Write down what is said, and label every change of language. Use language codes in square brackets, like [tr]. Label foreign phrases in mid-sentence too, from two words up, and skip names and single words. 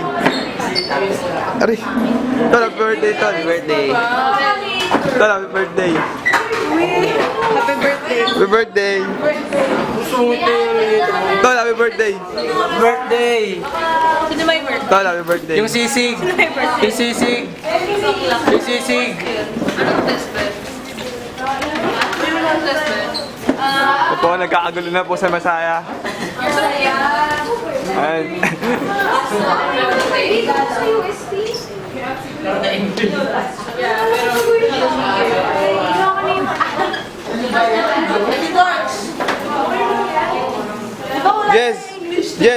[en] Ari. Ton, happy birthday, Ton. Happy birthday. Ton, happy birthday. Happy birthday! Happy birthday. Ton, happy birthday. Birthday! [tl] Sino may birthday? [en] Ton, happy birthday. [tl] Yung sisig! Yung sisig! Yung sisig! Ito po, nagkakagulo na po sa Masaya. [en] Ayan. Yes! Yes!